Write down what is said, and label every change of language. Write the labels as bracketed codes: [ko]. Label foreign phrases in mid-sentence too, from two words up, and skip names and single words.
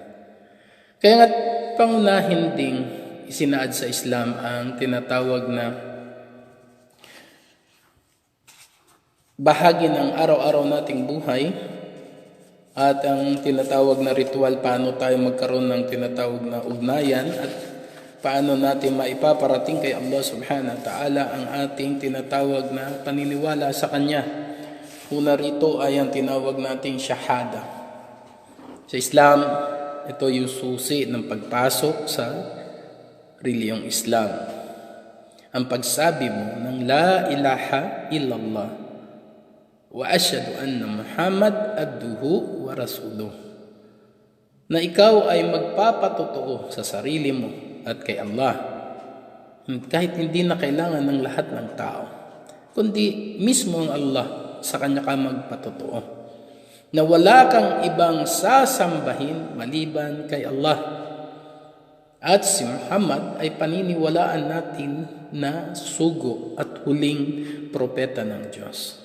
[tl] Kaya nga pangunahin ding isinaad sa Islam ang tinatawag na bahagi ng araw-araw nating buhay, at ang tinatawag na ritual, paano tayo magkaroon ng tinatawag na ugnayan at paano natin maipaparating kay Allah [ar] سبحانه وتعالى [tl] ang ating tinatawag na paniniwala sa Kanya. Una rito ay ang tinawag nating shahada. Sa Islam, ito yung susi ng pagpasok sa reliyong Islam. Ang pagsabi mo ng [ar] لا إله إلا الله وأشهد أن محمدا عبده ورسوله, [tl] na ikaw ay magpapatotoo sa sarili mo at kay Allah, kahit hindi na kailangan ng lahat ng tao, kundi mismo ang Allah, sa Kanya ka magpatotoo, na wala kang ibang sasambahin maliban kay Allah, at si Muhammad ay paniniwalaan natin na sugo at huling propeta ng Diyos.